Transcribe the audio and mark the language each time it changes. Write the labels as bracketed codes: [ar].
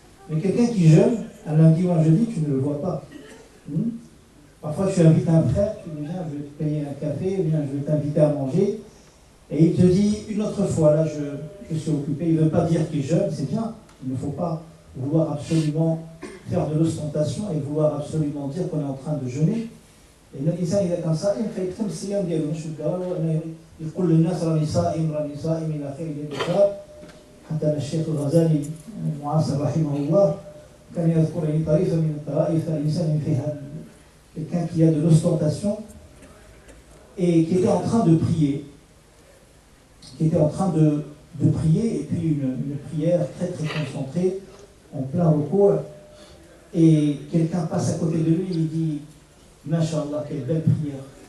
[fr] Mais quelqu'un qui jeûne, un lundi ou un jeudi, tu ne le vois pas. Parfois tu invites un frère, tu dis viens, je vais te payer un café, viens, je vais t'inviter à manger, et il te dit une autre fois, là je suis occupé, il ne veut pas dire qu'il jeûne, c'est bien, il ne faut pas vouloir absolument faire de l'ostentation et vouloir absolument dire qu'on est en train de jeûner. [ar] Et الإنسان إذا كان صائم فيكتم الصيام ديالو مش بالضرورة يقول للناس راني صائم إلى آخره الكتاب. حتى الشيخ الغزالي المعاصر رحمه الله كان يذكر طريفة من الطرائف الإنسان فيها [fr] quelqu'un qui a de l'ostentation et qui était en train de prier, et puis une prière très très concentrée en plein recours, et quelqu'un passe à côté de lui et il dit Masha'Allah, quelle belle prière.